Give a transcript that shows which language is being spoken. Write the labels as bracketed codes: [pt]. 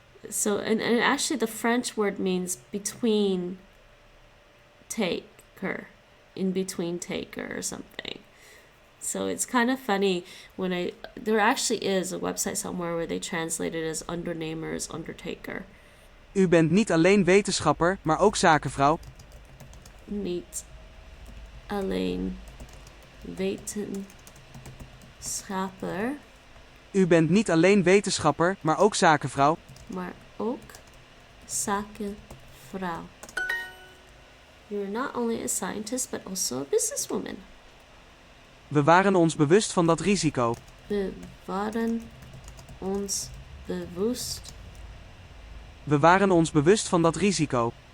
[en] So, and actually the French word means between taker, in between taker or something. So it's kind of funny when there actually is a website somewhere where they translate it as undernemer as undertaker. [nl] U bent niet alleen wetenschapper, maar ook zakenvrouw. Niet alleen wetenschapper, U bent niet alleen wetenschapper, maar ook zakenvrouw. maar ook zakenvrouw. [en] You're not only a scientist, but also a businesswoman. [nl] We waren ons bewust van dat risico. We waren ons bewust We waren ons bewust van dat risico.